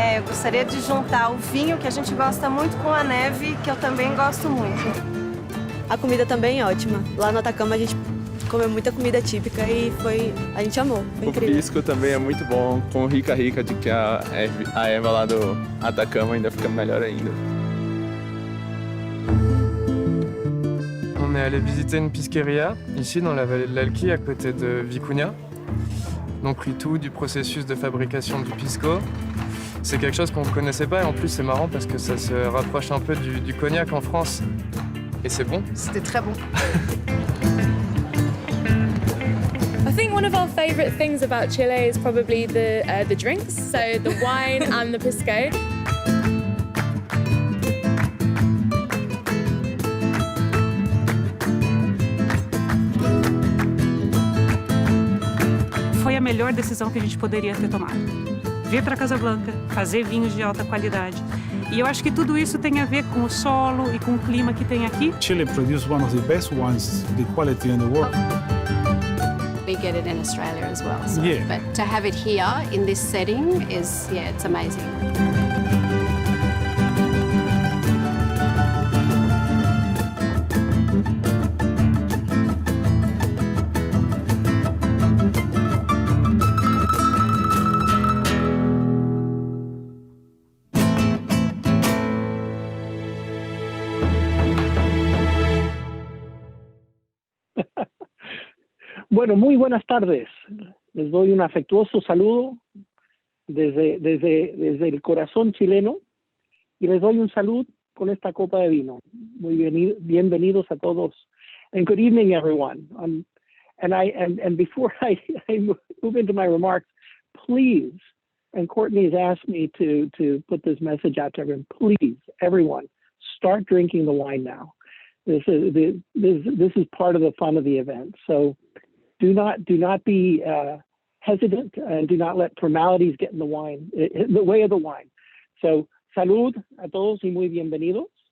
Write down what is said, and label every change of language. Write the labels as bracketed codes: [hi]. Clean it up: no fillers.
[pt] Eu gostaria de juntar o vinho, que a gente gosta muito, com a neve, que eu também gosto muito. A comida também é ótima. Lá no Atacama a gente comeu muita comida típica e a gente amou. Foi incrível. O pisco também é muito bom, com rica de que a erva lá do Atacama ainda fica melhor ainda. [fr] On est allé visiter une pisqueria, ici dans la vallée de l'Alqui, à côté de Vicuña. Donc le tout du processus de fabrication du pisco. C'est quelque chose qu'on ne connaissait pas et en plus c'est marrant parce que ça se rapproche un peu du cognac en France. Et c'est bon. C'était très bon. [en] I think one of our favourite things about Chile is probably the drinks, so the wine and the pisco. [pt] Foi a melhor decisão que a gente poderia ter tomado. Vir para Casablanca, fazer vinhos de alta qualidade. E eu acho que tudo isso tem a ver com o solo e com o clima que tem aqui. [en] Chile produces one of the best wines, the quality in the world. We get it in Australia as well. So, yeah. But to have it here in this setting is, it's amazing. [es] Bueno, muy buenas tardes. Les doy un afectuoso saludo desde el corazón chileno y les doy un salud con esta copa de vino. Muy bienvenidos a todos. [en] And good evening, everyone. And before I move into my remarks, please, and Courtney has asked me to put this message out to everyone. Please, everyone, start drinking the wine now. This is part of the fun of the event. So do not be hesitant, and do not let formalities get in the way of the wine. [es] So salud a todos y muy bienvenidos.